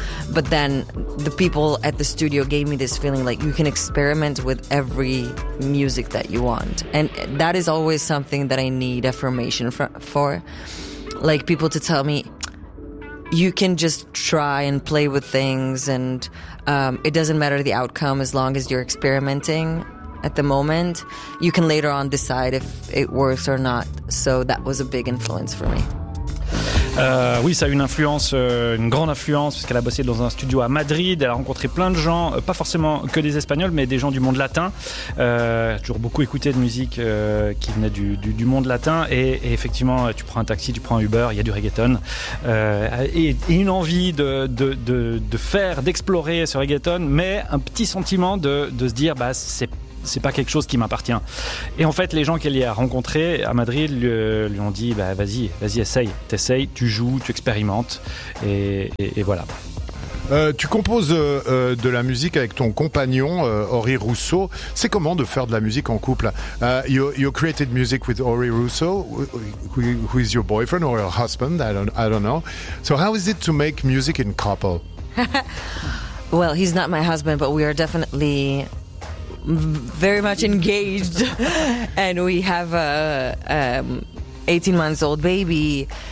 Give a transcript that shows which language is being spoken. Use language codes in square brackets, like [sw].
[en] But then the people at the studio gave me this feeling like you can experiment with every music that you want, and that is always something that I need affirmation for, like people to tell me, you can just try and play with things, and it doesn't matter the outcome as long as you're experimenting at the moment. You can later on decide if it works or not. So that was a big influence for me. [fr] Oui, ça a eu une influence, une grande influence, puisqu'elle a bossé dans un studio à Madrid. Elle a rencontré plein de gens, pas forcément que des Espagnols, mais des gens du monde latin. Toujours beaucoup écouté de musique qui venait du monde latin. Et effectivement, tu prends un taxi, tu prends un Uber, il y a du reggaeton. Et une envie de faire, d'explorer ce reggaeton, mais un petit sentiment de se dire, bah, c'est pas quelque chose qui m'appartient. Et en fait, les gens qu'elle y a rencontrés à Madrid lui ont dit, bah, vas-y, essaye, tu joues, tu expérimentes, et voilà. Tu composes de la musique avec ton compagnon Henri Rousseau. C'est comment de faire de la musique en couple? [en] You created music with Henri Rousseau, who is your boyfriend or your husband? I don't know. So how is it to make music in couple? Well, he's not my husband, but we are definitely very much engaged and we have a 18 months old baby.